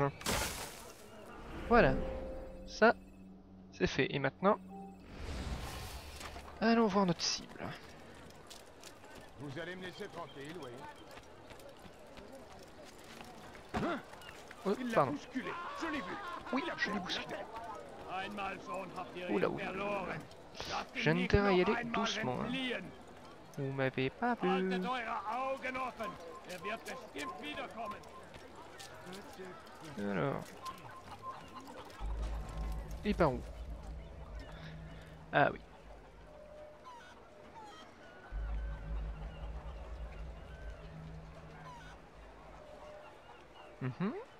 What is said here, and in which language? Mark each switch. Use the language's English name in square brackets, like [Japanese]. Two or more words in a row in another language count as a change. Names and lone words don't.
[French] Voilà, ça c'est fait. Et maintenant, allons voir notre cible. Vous allez me laisser tranquille, oui. Oh, Il l'a pardon. bousculé, je l'ai vu. Oui, Il a je l'ai fait bousculé. [German] Einmal schon habt ihr [French] Oula, [German] ihn [French] oula. [German] verloren. Lasst ihn [French] J'ai [German] nicht [French] intérêt à y [German] noch [French] aller [German] einmal [French] doucement. Hein. [German] entfliehen. [French] Vous m'avez pas vu. [German] Haltet eure Augen offen. Er wird bestimmt wiederkommen. [French] Alors. Et par où? Ah oui. Mhm.